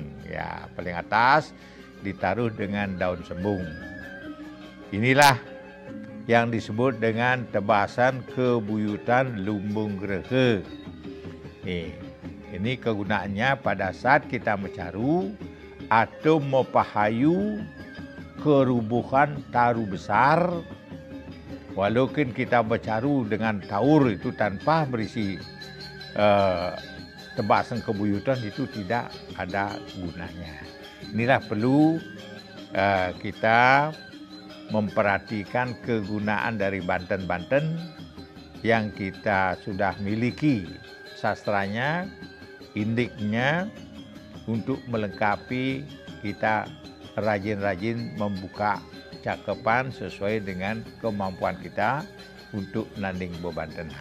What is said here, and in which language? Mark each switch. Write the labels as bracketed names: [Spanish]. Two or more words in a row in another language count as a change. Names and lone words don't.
[Indonesian] Ya, paling atas ditaruh dengan daun sembung. Inilah yang disebut dengan tebasan kebuyutan lumbung grehe. Ini kegunaannya pada saat kita mencaru atau mempahayu kerubuhan taru besar. Walaupun kita bercaru dengan taur itu tanpa berisi tebasan kebuyutan, itu tidak ada gunanya. Inilah perlu kita memperhatikan kegunaan dari Banten-Banten yang kita sudah miliki sastranya, indiknya, untuk melengkapi kita rajin-rajin membuka cakapan sesuai dengan kemampuan kita untuk nanding bebantenan.